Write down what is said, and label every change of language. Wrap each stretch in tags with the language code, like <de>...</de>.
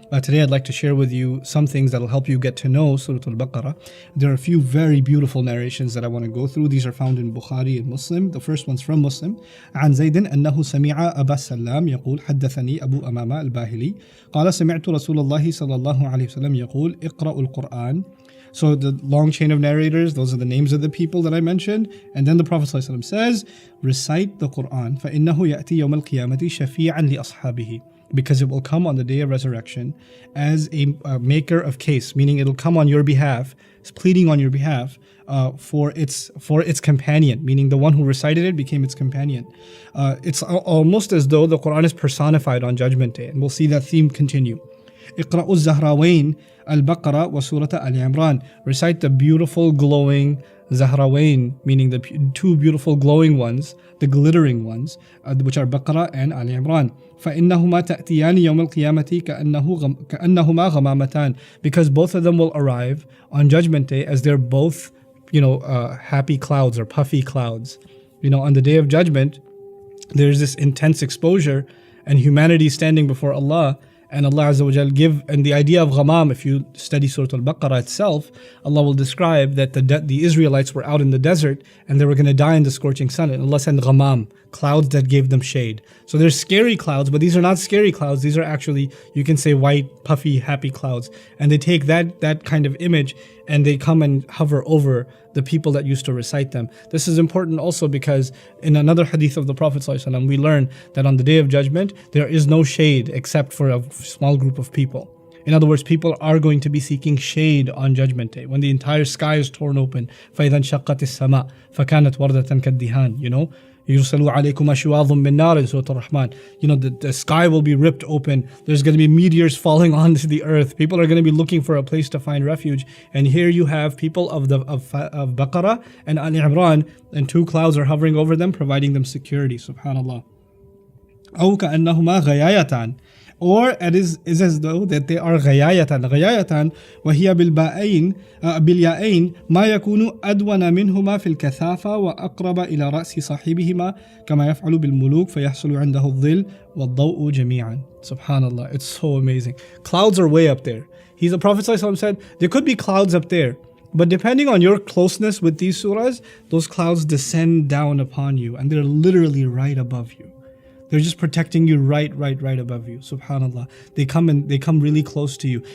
<en>Today I'd like to share with you some things that will help you get to know Surah Al-Baqarah. There are a few very beautiful narrations that I want to go through. These are found in Bukhari and Muslim. The first one's from Muslim.</en> <ar>عن زيد أنه سمع أبا السلام يقول حدثني أبو أمامة الباهلي قال سمعت رسول الله صلى الله عليه وسلم يقول اقرأوا القرآن.</ar> <en>So the long chain of narrators, those are the names of the people that I mentioned. And then the Prophet ﷺ says, recite the Qur'an. فَإِنَّهُ يَأْتِي يَوْمَ الْقِيَامَةِ شَفِيعًا لِأَصْحَابِهِ. Because it will come on the day of resurrection as a maker of case, meaning it'll come on your behalf, pleading on your behalf for its companion, meaning the one who recited it became its companion. It's almost as though the Qur'an is personified on Judgment Day. And we'll see that theme continue.</en> <ar>اقرأوا الزهراوين البقرة وسورة آل عمران.</ar> <en>Recite the beautiful glowing Zahrawain, meaning the two beautiful glowing ones, the glittering ones, which are Baqarah and Al Imran.</en> <ar>فإنهما تأتيان يوم القيامة كأنهما غمامتان.</ar> <en>Because both of them will arrive on Judgment Day as they're both, happy clouds or puffy clouds. On the Day of Judgment, there's this intense exposure and humanity standing before Allah. And Allah Azza wa Jal and the idea of ghamam, if you study Surah Al-Baqarah itself, Allah will describe that the Israelites were out in the desert and they were going to die in the scorching sun. And Allah sent ghamam, clouds that gave them shade. So there's scary clouds, but these are not scary clouds. These are actually, you can say, white, puffy, happy clouds. And they take that kind of image and they come and hover over the people that used to recite them. This is important also because in another hadith of the Prophet ﷺ, we learn that on the Day of Judgment, there is no shade except for a small group of people. In other words, people are going to be seeking shade on Judgment Day when the entire sky is torn open.</en> <ar>فَإِذَا انشَقَّتِ السَّمَاء فَكَانَتْ وَرْدَةً كَالدِّهَانِ يُرْسَلُوا عَلَيْكُمْ أَشْوَاظٌ مِّن نَارٍ in Surah Ar-Rahman.</ar> <en>The sky will be ripped open. There's going to be meteors falling onto the earth. People are going to be looking for a place to find refuge. And here you have people of Baqarah and Al Imran, and two clouds are hovering over them, providing them security.</en> <ar>Subhanallah. أو كأنهما غيايتان.</ar> <en>Or it is as though that they are غيايتان.</en> <ar>غيايتان وهي بالياءين ما يكون أدون منهما في الكثافة وأقرب إلى رأس صاحبهما كما يفعل بالملوك فيحصل عنده الظل والضوء جميعا.</ar> <en>Subhanallah, it's so amazing. Clouds are way up there. The Prophet ﷺ said, there could be clouds up there, but depending on your closeness with these surahs, those clouds descend down upon you and they're literally right above you. They're just protecting you right above you. Subhanallah. They come really close to you.</en>